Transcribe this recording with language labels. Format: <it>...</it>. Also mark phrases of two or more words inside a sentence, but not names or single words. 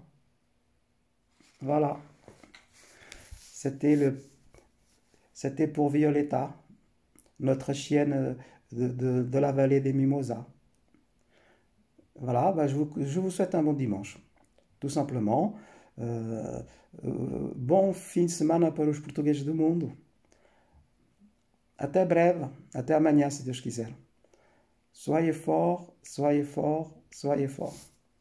<fr>Voilà, c'était pour Violetta, notre chienne de la vallée des Mimosas. Voilà, je vous souhaite un bon dimanche, tout simplement.</fr> <pt>Bom fim de semana para os portugueses do mundo. Até breve, até amanhã, se Deus quiser.</pt> <fr>Soyez fort, soyez fort, soyez fort.</fr>